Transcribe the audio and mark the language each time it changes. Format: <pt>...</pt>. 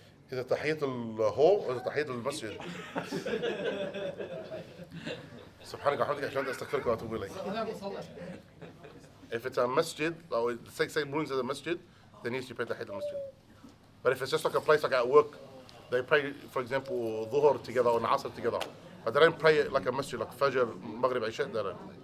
<en>Is it tahiyat al-hall or is it tahiyat al-masjid?</en> <ar>سبحانك وبحمدك أشهد أن لا إله إلا أنت أستغفرك وأتوب إليك.</ar> <en>If it's a masjid, or say rulings of the masjid, then yes, you pray tahiyat al-masjid. But if it's just like a place like at work, they pray, for example, dhuhr together or asr together. But they don't pray it like a masjid, like Fajr, Maghrib, Isha, they don't.</en>